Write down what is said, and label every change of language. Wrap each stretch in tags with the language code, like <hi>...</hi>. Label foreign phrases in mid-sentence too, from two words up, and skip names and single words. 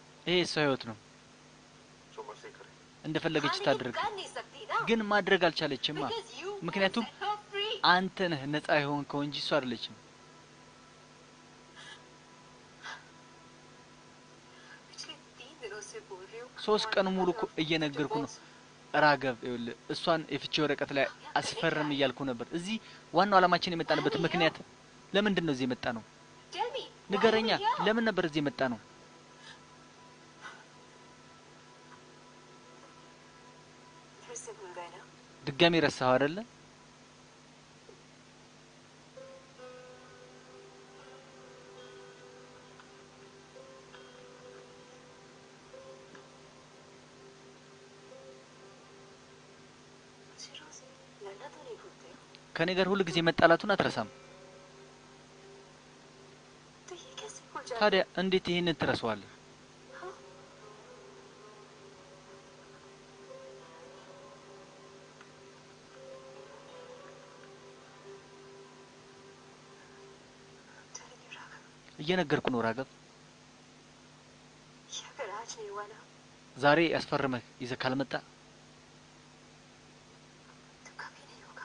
<am>ይሄ እሷ ህይወት ነው፣</am> <hi>जो मर्जी करे।</hi> <am>እንደፈለገች</am> <hi>हाँ,</hi> <am>ታድርግ።</am> <hi>लेकिन कर नहीं सकती ना</hi> <am>ግን ማድረግ አልቻለችማ።</am> <en>because you</en> <am>ምክንያቱም</am> <en>set her free</en> <am>አንተ ነህ ነፃ የሆንከው እንጂ እሷ አይደለችም።</am> <hi>पिछले 3 दिनों से बोल रही हूँ</hi> <am>3 ቀን ሙሉ እኮ እየነገርኩ ነው ራገብ። ይኸውልህ እሷን የፍቺ ወረቀት ላይ አስፈርም እያልኩ ነበር። እዚህ ዋናው ዓላማችን የመጣንበት ምክንያት ለምንድን ነው? እዚህ የመጣ ነው</am> <en>tell me</en> <am>ንገረኛ። ለምን ነበር እዚህ የመጣ ነው?</am> <hi>फिर से भूल गए ना</hi> <am>ድጋሚ ረሳኸው አይደለ?</am> <hi>मुझे रोज लड़ना तो नहीं भूलते</hi> <am>ከኔ ጋር ሁሉ ጊዜ መጣላቱን አትረሳም።</am> <hi>तो ये कैसे भूल जाते</hi> <am>ታዲያ እንዴት ይሄንን ትረሳዋለህ?</am> <hi>हाँ?</hi> <en>telling you, Raghav,</en> <am>እየነገርኩ ነው ራገብ።</am> <hi>ये अगर आज नहीं हुआ ना</hi> <am>ዛሬ ያስፈርመህ ይዘህ ካልመጣ</am> <hi>तो कभी नहीं होगा</hi>